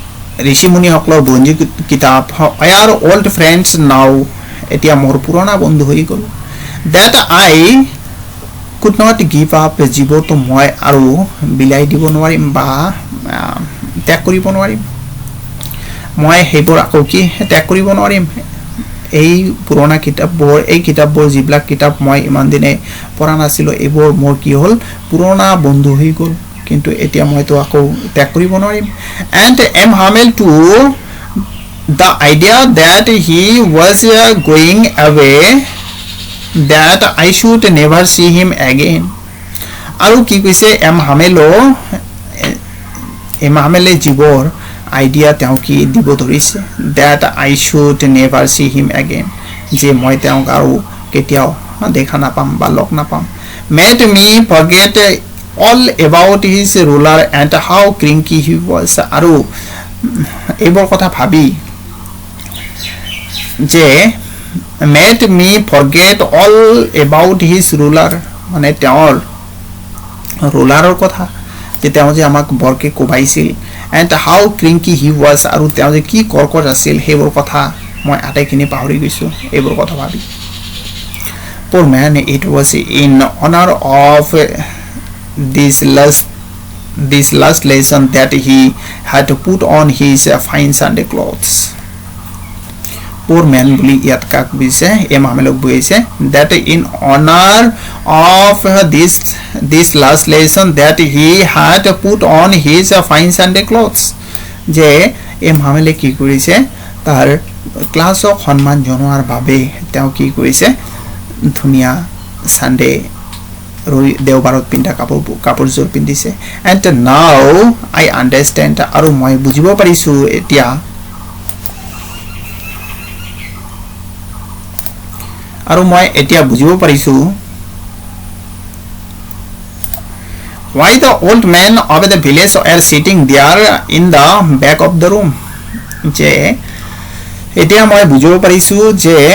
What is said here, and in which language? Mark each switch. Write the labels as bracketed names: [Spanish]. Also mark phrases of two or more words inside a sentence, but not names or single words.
[Assamese] ঋষি মুনি সকলৰ বন্ধু কিতাপ [English] are old friends now [Assamese] এতিয়া মোৰ পুৰণা বন্ধু হৈ গ'ল [English] that I could not give up [Assamese] জীৱটো মই আৰু বিলাই দিব নোৱাৰিম বা ত্যাগ কৰিব নোৱাৰিম মই হেবোৰ আকৌ কি ত্যাগ কৰিব নোৱাৰিম এই পুৰণা কিতাপবোৰ এই কিতাপবোৰ যিবিলাক কিতাপ মই ইমান দিনে পঢ়া নাছিলো এইবোৰ মোৰ কি হ'ল পুৰণা বন্ধু হৈ গ'ল কিন্তু এতিয়া মই তো আকৌ ত্যাগ কৰিব নোৱাৰিম [English] and am Hamel to the idea that he was going away that I should never see him again [Assamese] আৰু কি কৈছে এম হামেলে জীৱৰ আইডিয়া তেওঁ কি দিব ধৰিছে [English] that I should never see him again [Assamese] যে মই তেওঁক আৰু কেতিয়াও দেখা নাপাম বা লগ নাপাম [English] made me forget all about his ruler and how cranky he was [Assamese] আৰু এইবোৰ কথা ভাবি যে [English] made me forget all about his ruler [Assamese] মানে তেওঁৰ ৰুলাৰৰ কথা যে তেওঁ যে আমাক বৰকে কোবাইছিল [English] and how cranky he was [Assamese] আৰু তেওঁ যে কি কৰ্কট আছিল হেবোৰ কথা মই আটাইখিনি পাহৰি গৈছো এইবোৰ কথা ভাবি [English] poor man it was in honor of this last lesson that he had to put on his fine Sunday clothes poor man বুলি [Assamese] ইয়াত কাক বুজিছে এম হামেলক বুজিছে [English] that in honor of this last lesson that he had put on his fine Sunday clothes [Assamese] যে এম হামেলে কি কৰিছে তাৰ ক্লাছক সন্মান জনোৱাৰ বাবে তেওঁ কি কৰিছে ধুনিয়া সানডে দেওবাৰত পিন্ধা কাপোৰজোৰ পিন্ধিছে [English] and now I understand [Assamese] আৰু মই বুজিব পাৰিছো এতিয়া আৰু মই এতিয়া বুজিব পাৰিছো [English] why the old men of the village are sitting there in the back of the room [Assamese] যে এতিয়া মই বুজিব পাৰিছো যে